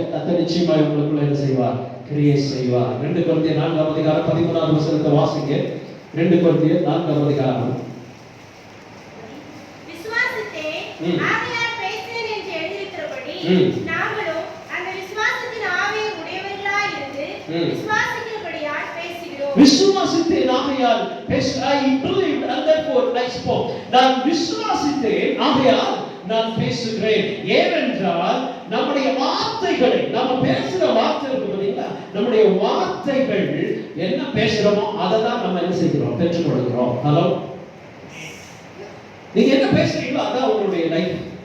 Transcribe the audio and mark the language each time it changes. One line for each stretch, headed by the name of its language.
Tamil: கர்த்தர் நிச்சயமாய் உங்களுக்குள்ள என்ன செய்வார், கிரியை செய்வார். 2 கொரிந்தியர் 4 அதிகாரம் 13வது வசனத்தை வாசிங்க. 2 கொரிந்தியர் 4 அதிகாரம். விசுவாசத்தே ஆவியார் பேசினேன் என்று எழுதியிருக்கிறபடி நாங்களும் அந்த விசுவாசத்தின் ஆவியை உடையவர்களாய் இருந்து விசுவாசிக்கிறபடியால் பேசுகிறோம். விசுவாசித்தேன் ஆகையால்
English: I believed and therefore I spoke.
Tamil: நான் விசுவாசித்தேன் ஆகையால் நான் பேசுகிறேன். ஏனென்றால் நம்முடைய வார்த்தைகளை, நம்ம பேசுற வார்த்தை இருக்கு பாத்தீங்களா, நம்முடைய வார்த்தைகள் என்ன பேசுறோமோ அதை தான் நம்ம என்ன செய்கிறோம், பெற்றுக்கொள்கிறோம். ஹலோ, நீங்க என்ன பேசுறீங்களோ அதான் உங்களுடைய லைஃப்.